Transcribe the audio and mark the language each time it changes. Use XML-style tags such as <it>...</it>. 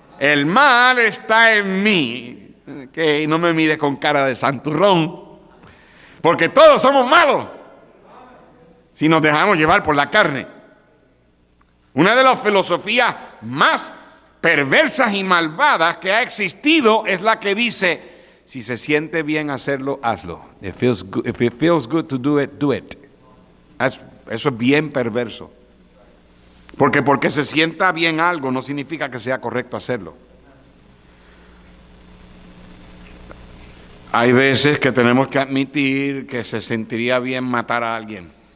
<es>El mal está en mí. Que no me mires con cara de santurrón, porque todos somos malos si nos dejamos llevar por la carne. Una de las filosofías más perversas y malvadas que ha existido es la que dice: si se siente bien hacerlo, hazlo.</es> <en>If it feels good to do it, do it.</en> <es>Eso es bien perverso. Porque se sienta bien algo no significa que sea correcto hacerlo. Hay veces que tenemos que admitir que se sentiría bien matar a alguien.</es>